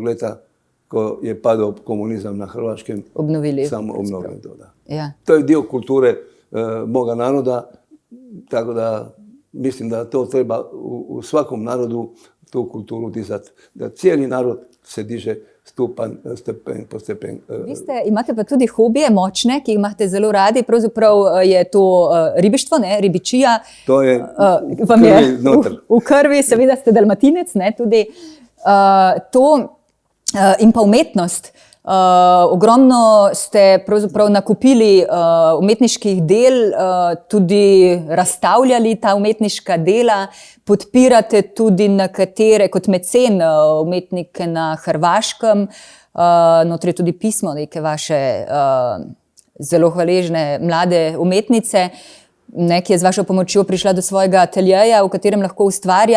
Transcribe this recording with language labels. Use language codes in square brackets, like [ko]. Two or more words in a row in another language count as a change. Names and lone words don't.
[hr] leta, ko je padao komunizam na Hrvaškem, samo obnovili to. Da. [sl] Ja. [hr] To je dio kulture moga naroda, tako da mislim da to treba u svakom narodu tu kulturu dizati. Da cijeli narod se diže stepen po stepen. [sl] Imate pa tudi hobije močne, ki jih imate zelo radi. Pravzaprav je to ribištvo, ne? Ribičija. To je vam je v krvi, seveda ste dalmatinec, ne? Tudi to in pa umetnost. Ogromno ste pravzaprav nakupili umetniških del, tudi razstavljali ta umetniška dela, podpirate tudi nekatere kot mecen umetnike na Hrvaškem, notri je tudi pismo neke vaše zelo hvaležne mlade umetnice, ki je z vašo pomočjo prišla do svojega ateljeja, v katerem lahko ustvarja.